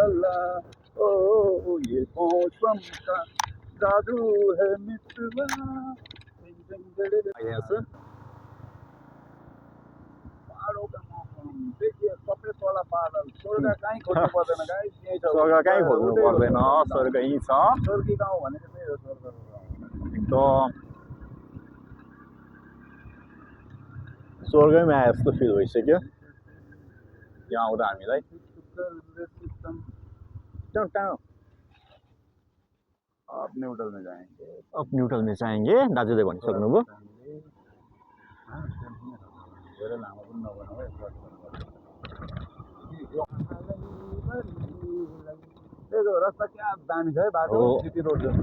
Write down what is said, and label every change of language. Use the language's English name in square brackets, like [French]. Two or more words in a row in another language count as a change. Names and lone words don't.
[Nepali] यहाँ छ स्वर्ग कहीँ खोज्नु पर्दैन, स्वर्ग यहीँ छ। एकदम स्वर्गमै आए जस्तो फिल भइसक्यो यहाँ आउँदा हामीलाई। [Hindi] अप न्यूट्रल में जाएंगे [Nepali] दाजुले भनिसक्नुभयो। त्यो रस्ता क्या दामी छ है बाटो हो। [English] city road [Nepali] जस्तै